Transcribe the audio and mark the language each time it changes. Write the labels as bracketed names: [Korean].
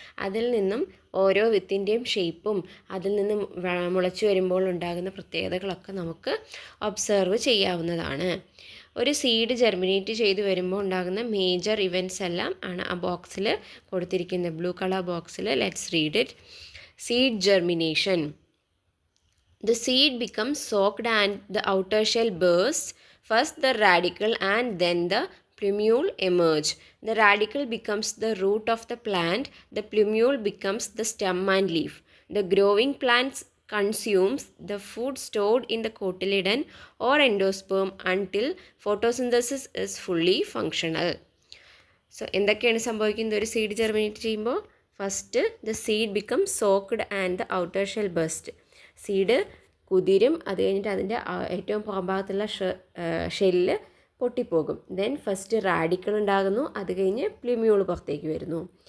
[Malayalam] അതിൽ നിന്നും ഓരോ വിത്തിൻ്റെയും ഷേപ്പും അതിൽ നിന്നും മുളച്ചു വരുമ്പോൾ ഉണ്ടാകുന്ന പ്രത്യേകതകളൊക്കെ നമുക്ക് ഒബ്സർവ് ചെയ്യാവുന്നതാണ്. ഒരു സീഡ് ജെർമിനേറ്റ് ചെയ്ത് വരുമ്പോൾ ഉണ്ടാകുന്ന മേജർ ഇവൻറ്റ്സ് എല്ലാം ആണ് ആ ബോക്സിൽ കൊടുത്തിരിക്കുന്നത്. [English] Blue colour ബോക്സിൽ. Let's read it. Seed germination. The seed becomes soaked and the outer shell bursts. First the radicle and then the plumule emerge. The radicle becomes the root of the plant. The plumule becomes the stem and leaf. The growing plant consumes the food stored in the cotyledon or endosperm until photosynthesis is fully functional. So [Malayalam] എന്തൊക്കെയാണ് സംഭവിക്കുന്നത് ഒരു seed germinate ചെയ്യുമ്പോൾ? [English] First the seed become soaked and the outer shell burst. [Malayalam] Seed കുതിരും, അത് കഴിഞ്ഞിട്ട് അതിൻ്റെ ഏറ്റവും പുറംഭാഗത്തുള്ള shell പൊട്ടിപ്പോകും. Then first radical ഉണ്ടാകുന്നു, അത് കഴിഞ്ഞ് പ്ലിമ്യൂൾ പുറത്തേക്ക് വരുന്നു.